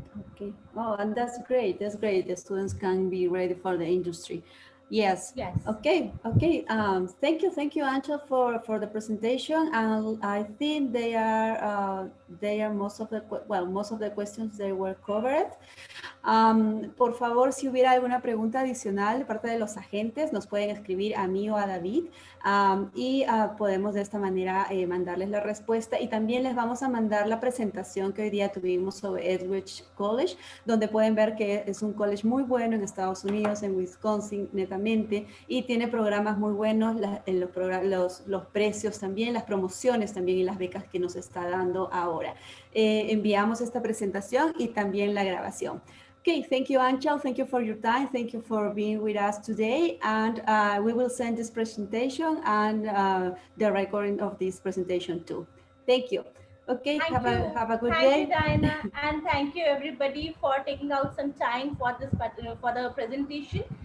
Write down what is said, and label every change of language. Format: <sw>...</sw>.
<en>Okay. Oh, and that's great. That's great. The students can be ready for the industry. Yes. Yes. Okay. Okay. Thank you, Ancha, for the presentation. And I think they are most of the most of the questions they were covered.</en> <es>Por favor, si hubiera alguna pregunta adicional de parte de los agentes, nos pueden escribir a mí o a David y podemos de esta manera mandarles la respuesta. Y también les vamos a mandar la presentación que hoy día tuvimos sobre Edgewood College, donde pueden ver que es un college muy bueno en Estados Unidos, en Wisconsin, netamente, y tiene programas muy buenos, los precios también, las promociones también y las becas que nos está dando ahora. Enviamos esta presentación y también la grabación.</es> <en>Okay, thank you, Anchal. Thank you for your time. Thank you for being with us today. And we will send this presentation and the recording of this presentation too. Thank you. Okay, have a good day. Thank you, Diana, and thank you everybody for taking out some time for this for the presentation.</en>